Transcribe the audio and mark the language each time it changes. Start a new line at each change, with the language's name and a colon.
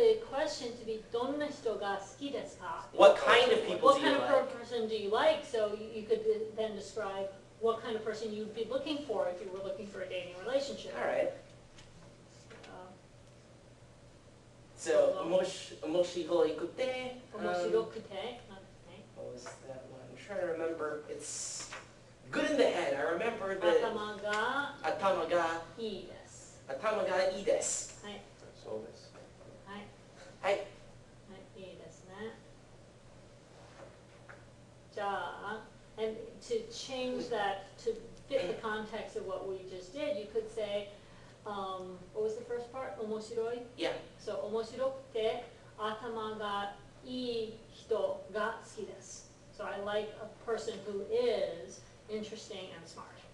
English: question to be
Japanese: どんな人が好きですか?
English: What kind of people What do kind you of like? person do you like? So you could then describe what kind of person you'd be looking for if you were looking for a dating relationship. All right. Uh,
Japanese: So, 面白いくて, 面白くて,
English: what was that one? I'm trying to remember. It's good in the head. I remember the
Japanese: 頭が頭がいいです。頭がいいです。はい、そうです。はい、はい。はい、いいですね。
English: じゃあ、and to change that to fit the context of what we just did, you could say, what was the first part?
Japanese: 面白い?
English: Yeah.
Japanese: So, 面白くて頭がいい人が好きです。
English: So I like a person who is interesting and smart.